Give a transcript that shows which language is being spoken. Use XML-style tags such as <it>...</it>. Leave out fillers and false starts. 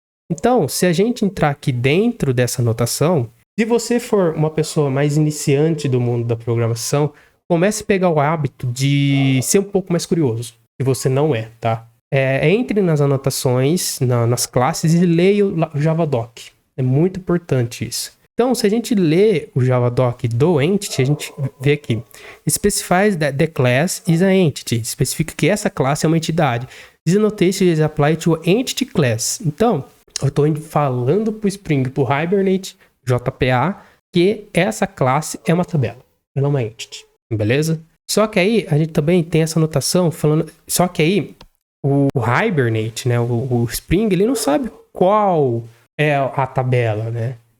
<pt>Então, se a gente entrar aqui dentro dessa notação, se você for uma pessoa mais iniciante do mundo da programação, comece a pegar o hábito de ser um pouco mais curioso, se você não é, tá? Entre nas anotações, nas classes e leia o Javadoc. É muito importante isso. Então, se a gente lê o Javadoc do entity, a gente vê aqui.</pt> <en>Specifies that the class is a entity.</en> <pt>Especifica que essa classe é uma entidade.</pt> <en>This notation is applied to entity class.</en> <pt>Então, eu estou falando para o Spring, para o Hibernate, JPA, que essa classe é uma tabela. Ela é uma entity. Beleza? Só que aí, a gente também tem essa notação falando... Só que aí, o Hibernate, né? O Spring, ele não sabe qual é a tabela, né?</pt>